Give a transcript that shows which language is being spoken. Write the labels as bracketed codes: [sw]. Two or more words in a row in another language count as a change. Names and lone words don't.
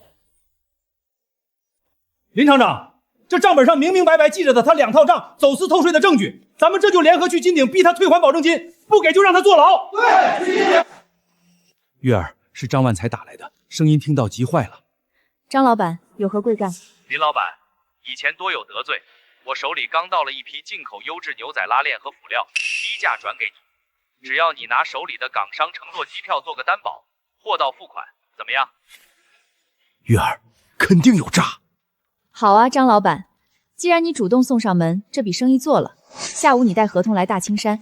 [zh] 林廠長，這賬本上明明白白記着的他2套賬走私偷稅的證據，咱們這就聯合去金鼎逼他退還保證金，不給就讓他坐牢。對。月兒是張萬才打來的，聲音聽到急壞了。張老板有何貴幹？林老板，以前多有得罪，我手裡剛到了一批进口優質牛仔拉鏈和輔料，低價轉給你。只要你拿手里的港商乘坐机票做个担保，货到付款，怎么样？月儿，肯定有诈。好啊，张老板，既然你主动送上门，这笔生意做了。下午你带合同来大青山。